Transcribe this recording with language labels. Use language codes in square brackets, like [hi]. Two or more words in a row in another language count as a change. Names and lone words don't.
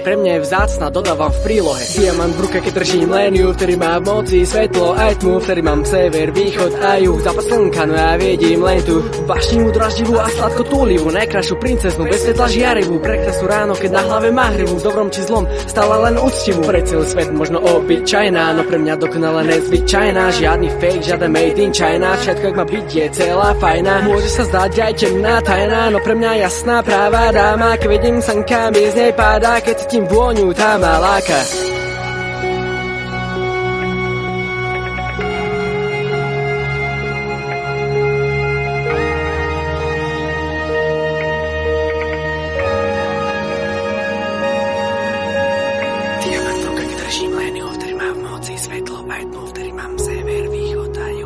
[sk] Pre mňa je vzácna, dodávam v prílohe. Diamant v ruke, keď držím len ju, ktorý má v moci svetlo aj tmu, ktorý mám sever, východ a juh. Západ slnka, no ja vidím len tu vášnivú, draždivú a sladko túlivú, najkrajšiu princeznu, bez svetla žiarivú, prekrasu ráno, keď na hlave má hrivu, v dobrom či zlom, stále len úctivú. Pre celý svet možno obyčajná, no pre mňa dokonale nezvyčajná. Žiadny fake, žiaden [en] made in China, [sk] všetko jak má byť je celá fajná. Môže sa zdať aj temná tajná, no pre mňa jasná práva dáma, keď vidím slnka, mi z nej páda, keď cítim vôňu, tá ma láka. Diamant v ruke, keď držím len ju, ktorý má v moci svetlo aj tmu, ktorý mám sever, východ a juh.